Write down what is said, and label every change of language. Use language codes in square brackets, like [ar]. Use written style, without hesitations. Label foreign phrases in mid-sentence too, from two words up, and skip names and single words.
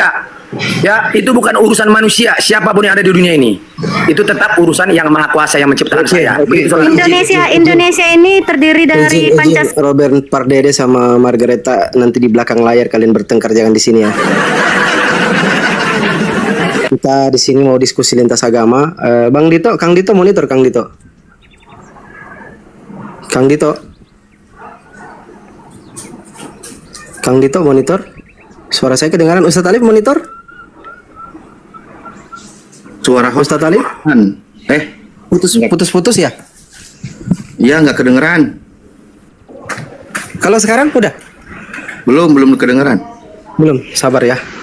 [id] Ya, itu bukan urusan manusia. Siapapun yang ada di dunia ini, itu tetap urusan yang Maha Kuasa yang menciptakan saya. Begitu, saudara. Indonesia ini terdiri dari Pancasila. Robert Pardede sama Margareta nanti di belakang layar kalian bertengkar, jangan di sini ya. Kita di sini mau diskusi lintas agama. Bang Dito, Kang Dito monitor, Kang Dito. Kang Dito. Kang Dito monitor. Suara saya kedengaran. Ustadz Alif monitor. Suara host Ustadz Alif putus ya. Iya, nggak kedengeran. Kalau sekarang udah? Belum kedengeran. Belum, sabar ya.